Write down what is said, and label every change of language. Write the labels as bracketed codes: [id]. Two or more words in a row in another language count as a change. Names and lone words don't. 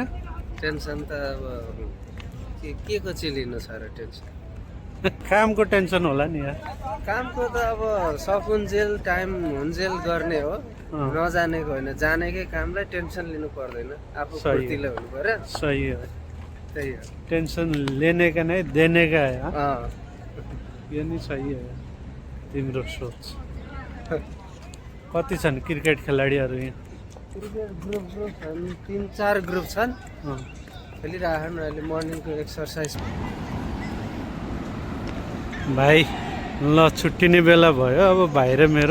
[ne] टेन्सन त अब के को चाहिँ लिनु छ र टेन्सन? कामको टेन्सन होला नि यार। कामको त अब सकुन्जेल टाइम हुन्जेल गर्ने हो, नजानेको होइन। जानेकै कामलाई टेन्सन लिनु पर्दैन, आफू सही हो। फुर्तिलो हुनु पर्यो। सही हो, त्यही हो। [hi] टेन्सन लेने का नहीं देने का है। हाँ? [ne] अँ, यो नि सही हो तिम्रो सोच। कति छन् क्रिकेट खेलाडीहरू यहाँ? क्रिकेट ग्रुप छन्, 3-4 ग्रुप छन्। अँ। खेलिरहेछन् अहिले मर्निङको एक्सर्साइज। भाइ ल छुट्टिने बेला भयो अब भाइ र मेरो।